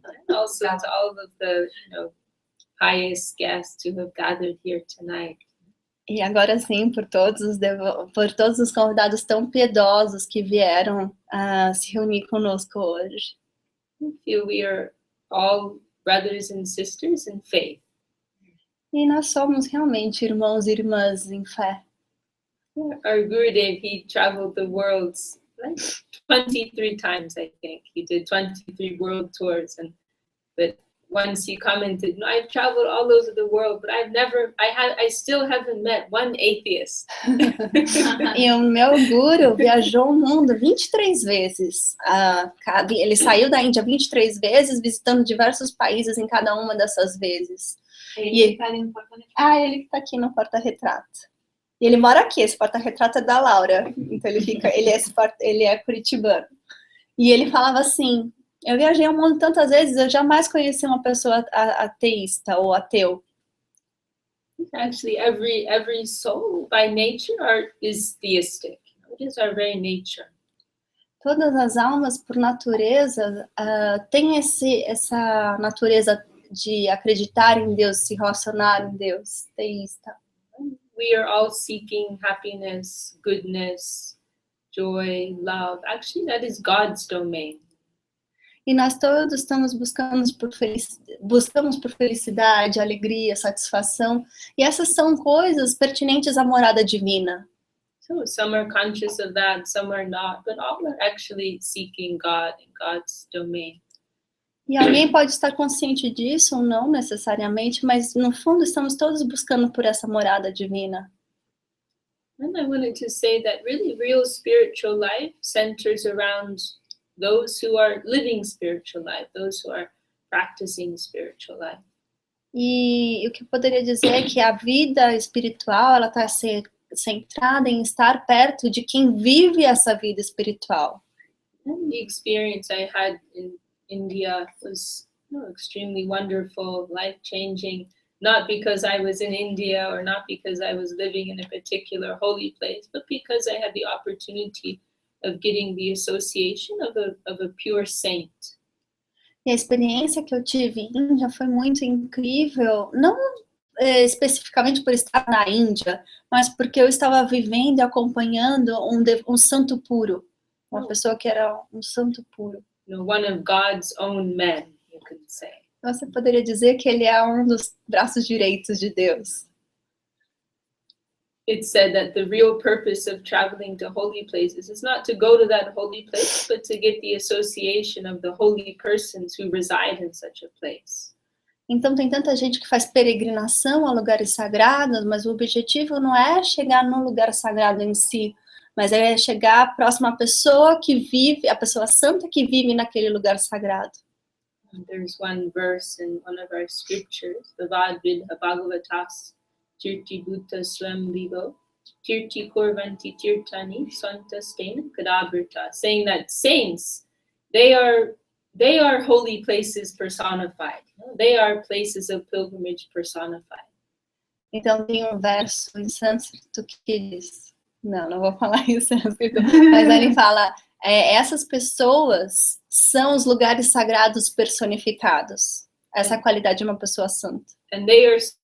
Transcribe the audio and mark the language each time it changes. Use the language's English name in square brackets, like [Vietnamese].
[English] Also to all of the pious guests who have gathered here tonight. [Portuguese] E agora sim, por todos os convidados tão piedosos que vieram se reunir conosco hoje. [English] Feel we are all brothers and sisters in faith. [Portuguese] E nós somos realmente irmãos e irmãs em fé. [English] Our Gurudev, he traveled the world like 23 times, I think. He did 23 world tours, but once he commented, "No, I've traveled all over the world, but I still haven't met one atheist." [Portuguese] E o meu guru viajou o mundo 23 vezes. Ele saiu da Índia 23 vezes, visitando diversos países em cada uma dessas vezes. Ele que está aqui no porta-retrato. E ele mora aqui, esse porta-retrato é da Laura. Então ele é curitibano. E ele falava assim: eu viajei o mundo tantas vezes, eu jamais conheci uma pessoa ateísta ou ateu. [English] Actually, every soul by nature is theistic. It is our very nature. [Portuguese] Todas as almas, por natureza, têm essa natureza de acreditar em Deus, se relacionar em Deus, teísta. [English] we are all seeking happiness, goodness, joy, love. Actually, that is God's domain. [Portuguese] E nós todos estamos buscamos por felicidade, alegria, satisfação. E essas são coisas pertinentes à morada divina. [English] So some are conscious of that, some are not, but all are actually seeking God and God's domain. [Portuguese] E alguém pode estar consciente disso ou não necessariamente, mas no fundo estamos todos buscando por essa morada divina. [English] And I wanted to say that really real spiritual life centers around those who are living spiritual life, those who are practicing spiritual life. [Portuguese] E o que eu poderia dizer é que a vida espiritual, ela está centrada em estar perto de quem vive essa vida espiritual. [English] And the experience I had in India was extremely wonderful, life-changing, not because I was in India or not because I was living in a particular holy place, but because I had the opportunity of getting the association of a pure saint. [Portuguese] E a experiência que eu tive em Índia foi muito incrível, não especificamente por estar na Índia, mas porque eu estava vivendo e acompanhando um santo puro, uma pessoa que era um santo puro. [English] One of God's own men, you could say. [Portuguese] Você poderia dizer que ele é um dos braços direitos de Deus. [English] It said that the real purpose of traveling to holy places is not to go to that holy place, but to get the association of the holy persons who reside in such a place. [Portuguese] Então tem tanta gente que faz peregrinação a lugares sagrados, mas o objetivo não é chegar num lugar sagrado em si, mas é chegar próximo à pessoa que vive, a pessoa santa que vive naquele lugar sagrado. [English] There's one verse in one of our scriptures, the Bhagavatas, [Sanskrit] Tirti Bhuta Swam Vivo, Tirti Kurvanti Tirtani, Swanta Stena Kadabrita, [English] saying that saints, they are holy places personified. They are places of pilgrimage personified. [Portuguese] Então tem um verso em sânscrito que diz, não vou falar em sânscrito, mas ele fala, essas pessoas são os lugares sagrados personificados. Essa é a qualidade de uma pessoa santa. [English] And they are